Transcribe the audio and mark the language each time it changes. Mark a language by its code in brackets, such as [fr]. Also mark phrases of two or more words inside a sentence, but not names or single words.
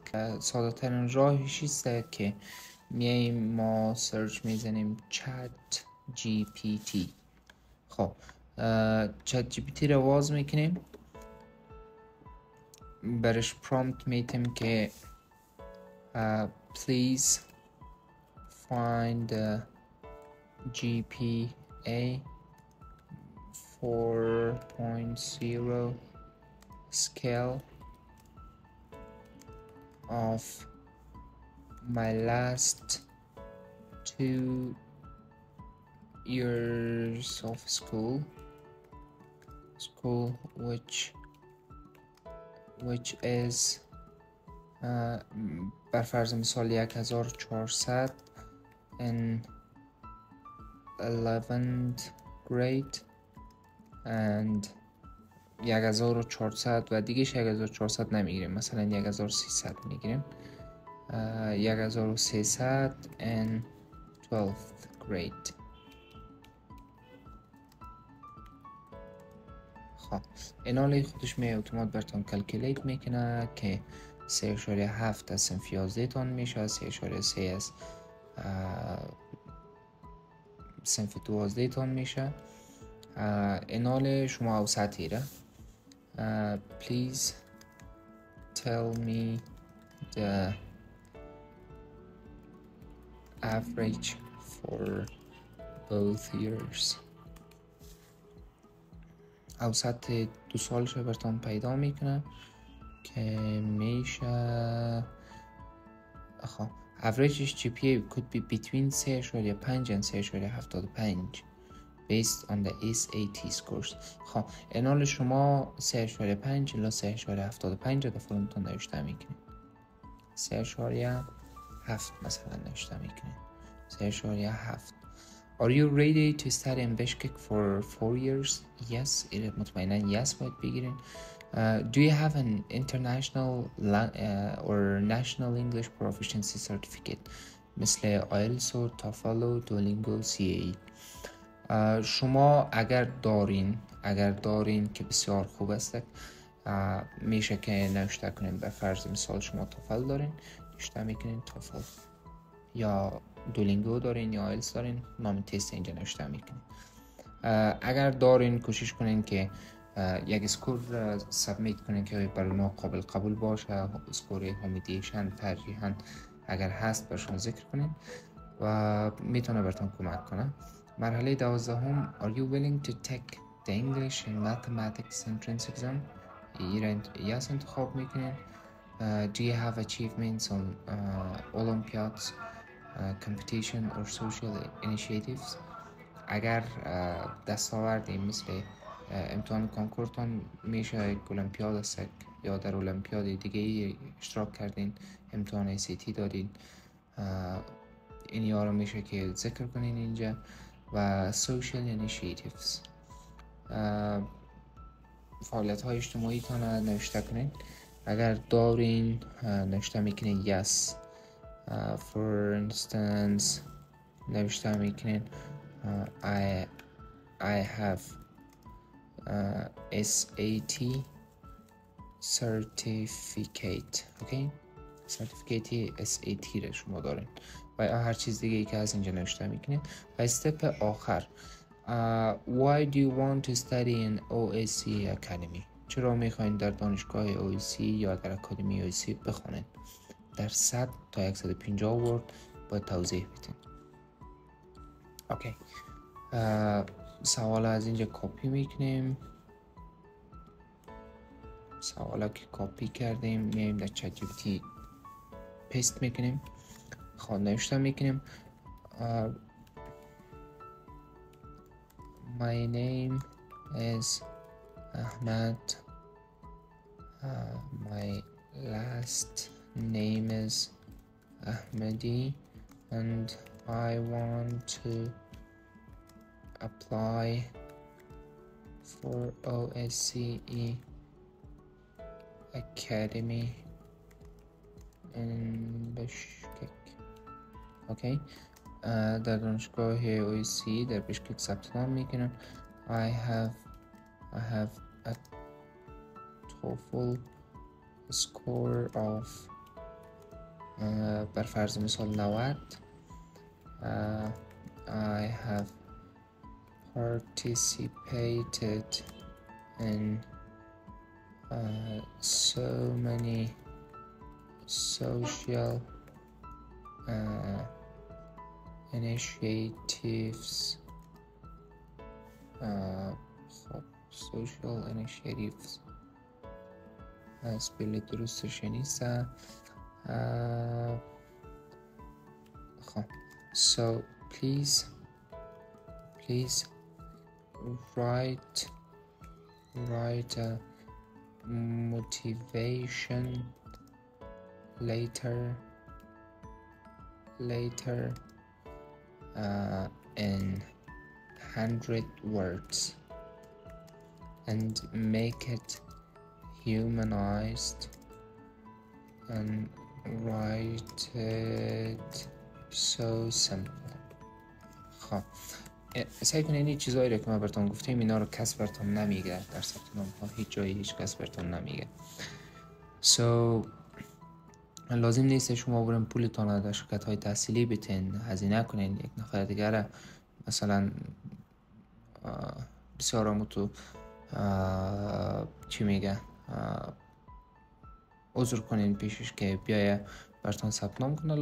[fa] ساده ترین راهش است که میایم ما سرچ میزنیم چت جی پی تی. خب چت جی پی تی رو باز میکنیم، برش پرامپت میتیم که [en] please find GPA 4.0 scale of my last 2 years of school which is [fa] بر فرض مثال [en] 1400 in 11th grade and 1400 [fa] و دیگه 1400 نمیگیریم، مثلا 1300 میگیریم. [en] 1300 and 12th grade. [fa] خب اینالی خودش می اتومات براتون کلکولیت میکنه که 3.7 از صنف 11 تان میشه، 3.3 از صنف 12 تان میشه. اینال شما اوسطی را. [en] Please tell me the average for both years. [fa] اوسط 2 سالش براتون پیدا میکنه که میشه [en] averageش GPA could be between 3.5 and 3.75 based on the SAT scores. [fa] خب اینال شما 3.5 الی 3.75 دفعه نوشته میکنید. 3.7 مثلا نوشته میکنید. 3.7. [en] Are you ready to study in Bishkek for 4 years? Yes, [fa] مطمئنا yes باید بگیرین. [en] Do you have an international or national English proficiency certificate مثل IELTS و TOEFL و Duolingo CAE؟ [fa] شما اگر دارین که بسیار خوب است، میشه که نوشته کنین. به فرض مثال شما توفل دارین، نوشته میکنین توفل، یا دولینگو دارین یا آیلتس دارین، نام تست اینجا نوشته میکنین. اگر دارین کوشش کنین که یک اسکور سابمیت کنین که برای ما قابل قبول باشه، اسکور همیدیشن ترجیحاً اگر هست برشون ذکر کنین و میتونه براتون کمک کنه. [en] مرحله 12 Are you willing to take the English and Mathematics entrance exam؟ [fa] yes انتخاب میکنین. [en] Do you have achievements on Olympiads, competition or social initiatives؟ [fa] اگر دستاوردی مثل امتحان کنکورتون میشه المپیاد است یا در المپیاد دیگه اشتراک کردین، امتحان SAT دادین، این رو میشه که ذکر کنین اینجا. [en] و social initiatives، [fa] فعالیت های اجتماعی تان نوشته کنین. اگر دارین نوشته میکنین yes. [en] For instance [fa] نوشته میکنین [en] I have SAT certificate. [fa] اوکی، سرتیفیکیتی SAT را شما دارین و هر چیز دیگه ای که از اینجا نوشته میکنین. و استپ آخر [en] Why do you want to study in OSC Academy؟ [fa] چرا میخواین در دانشگاه OSC یا در اکادمی OSC بخونین؟ در 100 تا 150 ورد باید توضیح بدین. اوکی، سوال از اینجا کپی میکنیم. سوالا که کپی کردیم میایم در چت جی پی تی پیست میکنیم. خب نوشته میکنیم [en] My name is Ahmed. My last name is Ahmedi and I want to apply for OSCE Academy in Bishkek. [fa] اوکی، در دانشگاه OSCE در بشکک ثبت نام میکنم. [en] I have a TOEFL score of [fa] بر فرض مثال [en] 90. I have participated in so many social initiatives. Social initiatives [fa] اسپل درستش نیست. [en] So please write a motivation later in 100 words and make it humanized and write it so simple. [fa] خب سعی کنید این چیزایی رو که ما براتون گفتیم اینا رو کس براتون نمیگه در ثبت نام ها، هیچ جایی هیچ کس براتون نمیگه. لازم نیست شما برین پولتون رو در شرکت های تحصیلی بتین، هزینه کنین، یک نفر دیگر مثلا بسیار آموتو چی میگه عذر کنین پیشش که بیایه براتون ثبت نام کنه.